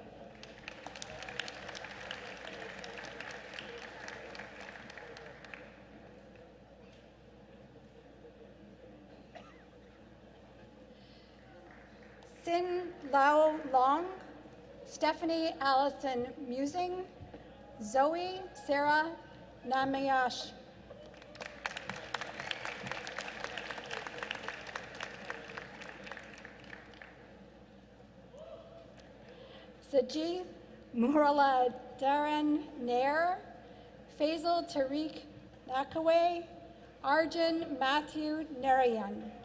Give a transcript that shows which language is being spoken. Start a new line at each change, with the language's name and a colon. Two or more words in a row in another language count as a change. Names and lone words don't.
English: Sin Lao Long, Stephanie Allison Musing, Zoe Sarah Namayash. Sajid Murala Darren Nair, Faisal Tariq Nakaway, Arjun Matthew Narayan.